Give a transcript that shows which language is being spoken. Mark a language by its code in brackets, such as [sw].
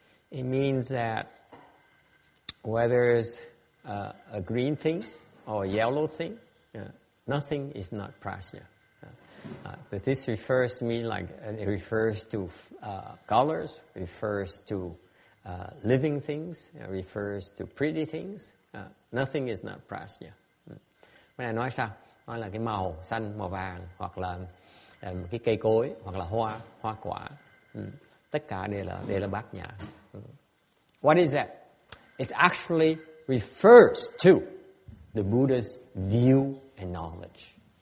[en] It means that whether it's a green thing or a yellow thing, nothing is not prajna. This refers to me like it refers to colors, refers to living things, refers to pretty things. Nothing is not prajna. [vi] Cái này nói sao? Nói là cái màu xanh, màu vàng, hoặc là cái cây cối, hoặc là hoa quả. Tất cả đều là bát nhã. [en] What is that? It actually refers to the Buddha's view and knowledge.